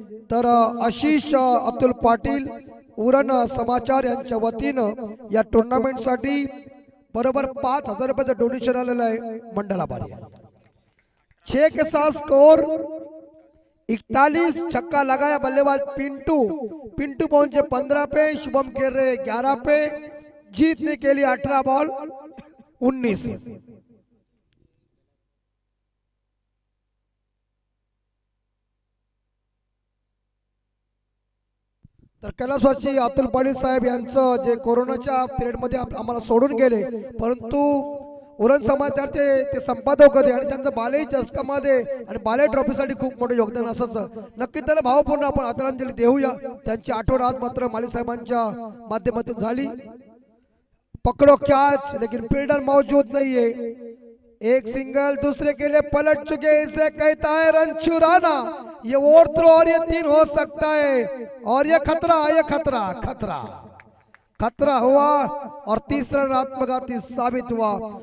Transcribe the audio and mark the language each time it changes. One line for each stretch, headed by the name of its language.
Marathi: तर आशिष अब्दुल पाटील उरण समाचार यांच्या वतीनं या टुर्नामेंट साठी बरोबर 5,000 रुपयाचं डोनेशन आलेलं आहे मंडळाबारी।
Hindi: 6 के साथ स्कोर 41, छक्का लगाया बल्लेबाज पिंटू पहुंचे 15 पे, शुभम केरे 11 पे, जीतने के लिए 18 बॉल 19।
Marathi: तर कैलासवासी अब्दुल पाटील साहेब यांचं जे कोरोनाच्या पिरियड मध्ये आम्हाला सोडून गेले, परंतु उरण समाचारचे ते संपादक होते आणि त्यांचं बाले चषकामध्ये आणि बाले ट्रॉफीसाठी खूप मोठं योगदान असायचं. नक्की त्याला भावपूर्ण आपण आदरांजली देऊया. त्यांची आठवण आज मात्र माली साहेबांच्या माध्यमातून झाली.
Hindi: पकड़ो कैच लेकिन फील्डर मौजूद नहीं है. एक सिंगल दूसरे के लिए पलट चुके, इसे कहता है रन चुराना. ये ओवर थ्रो और ये 3 हो सकता है और ये खतरा खतरा हुआ और तीसरा रन आत्मघाती साबित हुआ.